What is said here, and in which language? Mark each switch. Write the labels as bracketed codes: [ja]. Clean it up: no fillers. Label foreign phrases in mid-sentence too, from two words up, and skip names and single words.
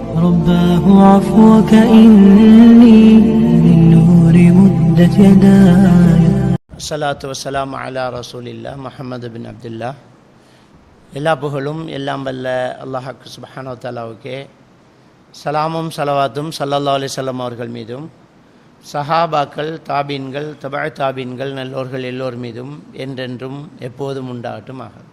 [ar] رباه عفوك إني من نور مدت يداي. الصلاة والسلام على رسول الله محمد بن عبد الله. [ta] எல்லா புகழும் எல்லாம் வல்ல அல்லாஹ் சுப்ஹானஹு வ தஆலாவுக்கே, சலாமும் சலவாத்தும் [ar] صلى الله عليه وسلم [ta] அவர்கள் மீதும், சஹாபாக்கள், தாபீன்கள், தபா தாபீன்கள், நல்லோர்கள் எல்லோர் மீதும் என்றென்றும் எப்போதும் உண்டாகட்டுமாக.